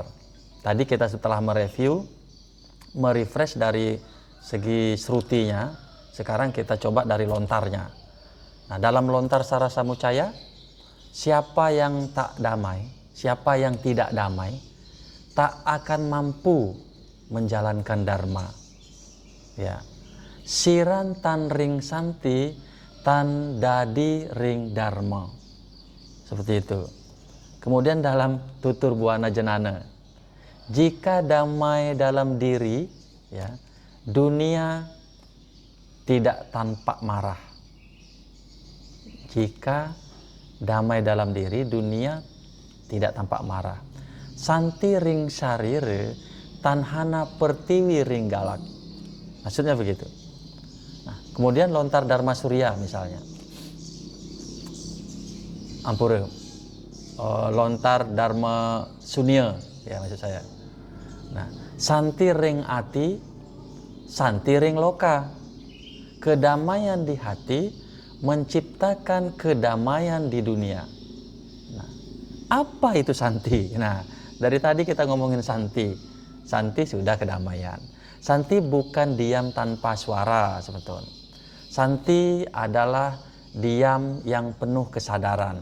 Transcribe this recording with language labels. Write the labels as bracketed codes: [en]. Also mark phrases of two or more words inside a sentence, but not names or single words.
[id] Tadi kita setelah mereview, merefresh dari segi srutinya, sekarang kita coba dari lontarnya. Nah, dalam lontar Sara Samucaya, siapa yang tak damai, siapa yang tidak damai, tak akan mampu menjalankan dharma. Ya. [kaw] Siran tan ring santi, tan dadi ring dharma. [id] Seperti itu. Kemudian dalam tutur buana jenana, jika damai dalam diri, ya, dunia tidak tampak marah. Jika damai dalam diri, dunia tidak tampak marah. [kaw] Santi ring sarire, tanhana pertiwi ring galak. [id] Maksudnya begitu. Nah, kemudian lontar Dharma Surya misalnya. Ampura. Lontar Dharma Sunya, ya maksud saya. Nah, [kaw] santi ring ati, santi ring loka. [id] Kedamaian di hati menciptakan kedamaian di dunia. Nah, apa itu santi? Nah, dari tadi kita ngomongin santi. Santi sudah kedamaian. Santi bukan diam tanpa suara sebetulnya. Santi adalah diam yang penuh kesadaran.